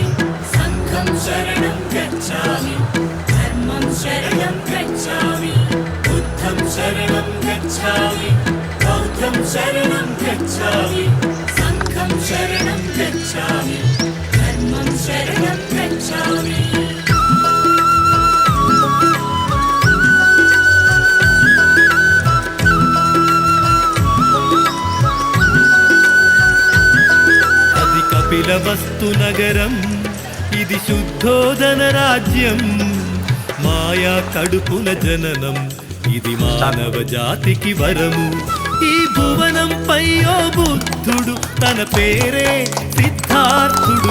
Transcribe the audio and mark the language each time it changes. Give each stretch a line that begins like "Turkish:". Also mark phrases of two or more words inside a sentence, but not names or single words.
Sanskrit: संघं शरणं गच्छामि धर्मं शरणं गच्छामि बुद्धं शरणं गच्छामि बौद्धं शरणं गच्छामि संघं शरणं गच्छामि धर्मं शरणं गच्छामि
Telugu: వస్తు నగరం ఇది శుద్ధోదన రాజ్యం మాయా కడుపున జననం ఇది మానవ జాతికి వరము ఈ భువనంపై ఓ బుద్ధుడు తన పేరే సిద్ధార్థుడు